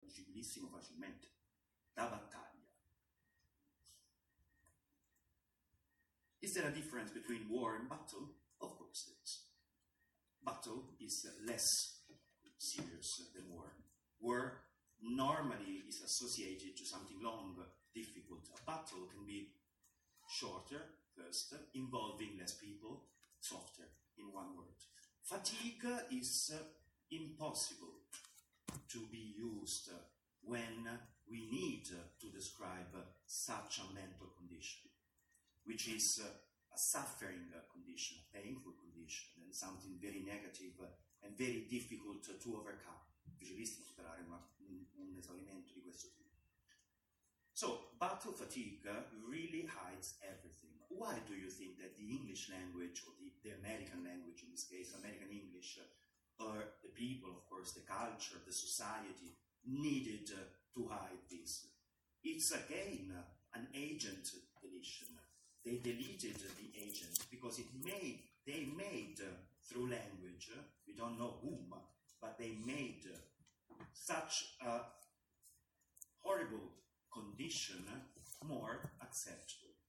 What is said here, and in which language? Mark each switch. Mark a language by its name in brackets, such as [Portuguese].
[Italian] leggibilissimo facilmente, da battaglia. [English] Is there a difference between war and battle? Of course there is. Battle is less serious than war. War normally is associated to something long, difficult. A battle can be shorter, first, involving less people, softer, in one word. Fatigue is impossible to be used when we need to describe such a mental condition, which is a suffering condition, a painful condition, and something very negative and very difficult to overcome. [Italian] Difficilissimo superare un esaurimento di questo tipo. [English] So, battle fatigue really hides everything. Why do you think that the English language, or the American language in this case, American English, or the people, of course, the culture, the society, needed to hide this? It's again an agent deletion. They deleted the agent because they made through language, we don't know whom, but they made such a horrible condition more acceptable.